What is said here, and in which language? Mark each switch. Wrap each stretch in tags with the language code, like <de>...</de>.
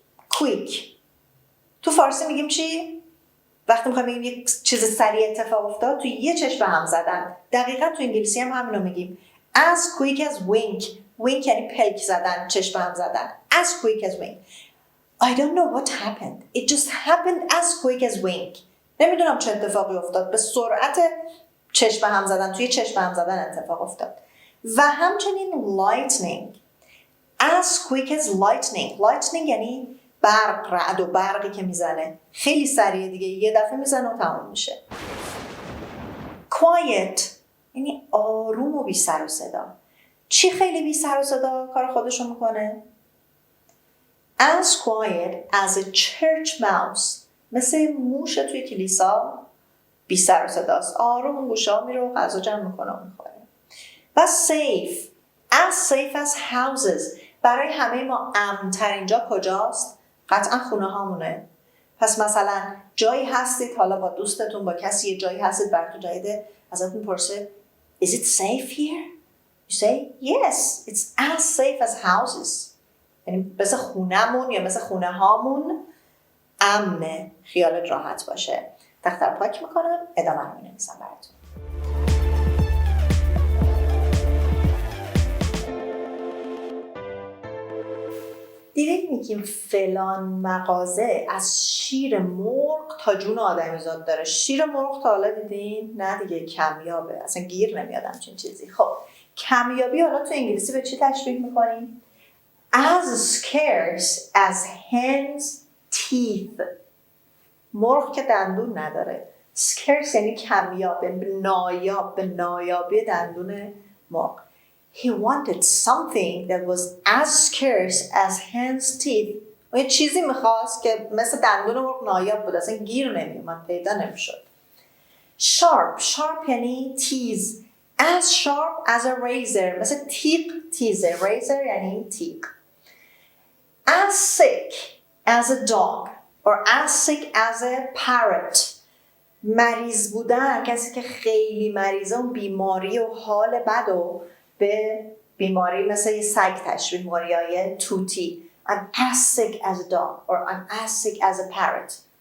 <fa>quick تو فارسی میگیم چی؟ وقتی میخوایم بگیم یک چیز سریع اتفاق افتاد تو یه چشم به هم زدن. دقیقا تو انگلیسی هم همینو میگیم.</fa> <en>As quick as wink</en> <fa>یعنی پلک زدن، چشم به هم زدن.</fa> <en>As quick as wink. I don't know what happened. It just happened as quick as wink.</en> <fa>نمیدونم چه اتفاقی افتاد. به سرعت چشم به هم زدن، توی چشم به هم زدن اتفاق افتاد. و همچنین lightning.</fa> <en>As quick as lightning</en> <fa>یعنی برق، رعد و برقی که میزنه خیلی سریع دیگه، یه دفعه میزنه و تمام میشه. quiet یعنی آروم و بی سر و صدا. چی خیلی بی سر و صدا کار خودشو میکنه؟</fa> <en>As quiet as a church mouse</en> <fa>مثل موش توی کلیسا بی سر و صداست. آروم گوشه ها میره و غذا جمع میکنه و میخوره. و</fa> <en>safe as houses</en> <fa>برای همه ما امن‌ترین جا کجاست؟ قطعا خونه هامونه. پس مثلا جایی هستید، حالا با دوستتون با کسی یه جایی هستید، براتون جایده، ازتون پرسه</fa> <en>Is it safe here? You say yes, it's as safe as houses.</en> <fa>یعنی مثل خونه‌مون یا مثل خونه هامون امنه، خیالت راحت باشه. دفتر پاک میکنم، ادامه رو می‌نویسم براتون. دیدید میگیم فلان مغازه از شیر مرغ تا جون آدمیزاد داره. شیر مرغ تا حالا دیدین؟ نه دیگه، کمیابه، اصلا گیر نمیاد همچین چیزی. خب کمیابی حالا تو انگلیسی به چی تشبیه میکنیم؟</fa> <en>As scarce as hen's teeth.</en> <fa>مرغ که دندون نداره scarce یعنی کمیاب، نایاب، به نایابی دندون مرغ.</fa> <en>He wanted something that was as scarce as hen's teeth.</en> <fa>و یه چیزی میخواست که مثل دندون مرغ نایاب بود، اصلا گیر نمیومد، پیدا نمیشد. Sharp یعنی تیز.</fa> <en>As sharp as a razor.</en> <fa>مثل تیغ تیزه. razor یعنی تیغ.</fa> <en>As sick as a dog or as sick as a parrot.</en> <fa>مریض بودن، کسی که خیلی مریضه اون بیماری و حال بد و به بیماری مثل یه سگ تشبیه، بیماریای توتی.</fa> <en>I'm as sick as a dog or I'm as sick as a parrot.</en>